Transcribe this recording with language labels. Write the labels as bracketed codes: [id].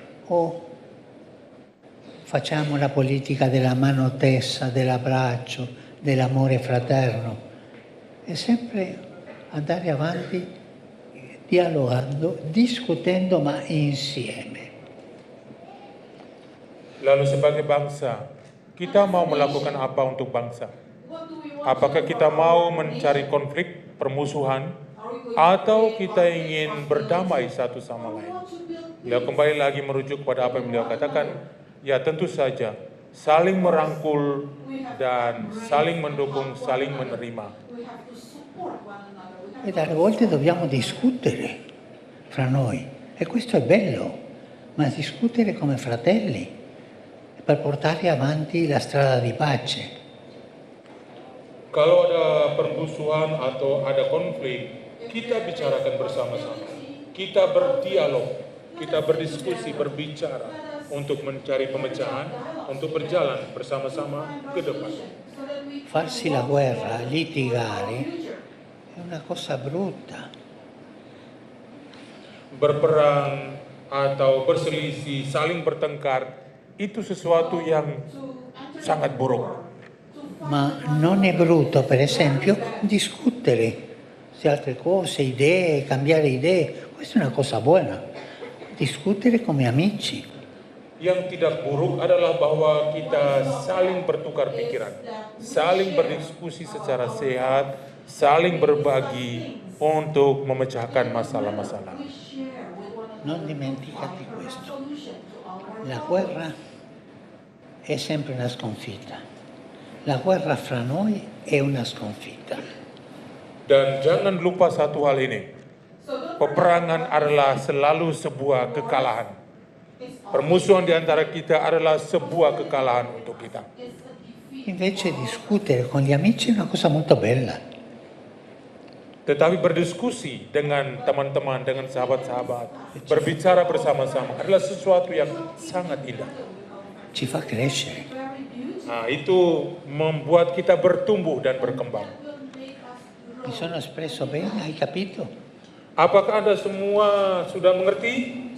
[it] o facciamo la politica della mano tesa, dell'abbraccio, dell'amore fraterno. È sempre andare avanti dialogando, discutendo ma insieme. [id] Lalu sebagai bangsa, kita mau melakukan apa untuk bangsa? Apakah kita mau mencari konflik, permusuhan, atau kita ingin berdamai satu sama lain? Beliau kembali lagi merujuk kepada apa yang beliau katakan, ya tentu saja saling merangkul dan saling mendukung, saling menerima. [it] E dalle volte dobbiamo discutere fra noi, e questo è bello, ma discutere come fratelli per portare avanti la strada di pace. [id] Kalau ada permusuhan atau ada konflik, kita bicarakan bersama-sama. Kita berdialog, kita berdiskusi, berbicara untuk mencari pemecahan, untuk berjalan bersama-sama ke depan. [it] Farsi la guerra, litigare, è una cosa brutta. [id] Berperang atau berselisih, saling bertengkar, itu sesuatu yang sangat buruk. [it] Ma non è brutto, per esempio, discutere su altre cose, idee, cambiare idee. Questa è una cosa buona. Discutere come amici. [id] Yang tidak buruk adalah bahwa kita saling bertukar pikiran, saling berdiskusi secara sehat, saling berbagi untuk memecahkan masalah-masalah. [it] Non dimenticati questo. La guerra è sempre una sconfitta. La guerra fra noi è una sconfitta. [id] Dan jangan lupa satu hal ini, peperangan adalah selalu sebuah kekalahan. Permusuhan di antara kita adalah sebuah kekalahan untuk kita. [it] Invece discutere con gli amici è una cosa molto bella. [id] Tetapi berdiskusi dengan teman-teman, dengan sahabat-sahabat, berbicara bersama-sama adalah sesuatu yang sangat indah. [it] Ci fa crescere. [id] Nah, itu membuat kita bertumbuh dan berkembang. [it] Mi sono espresso bene, hai capito? [id] Apakah Anda semua sudah mengerti?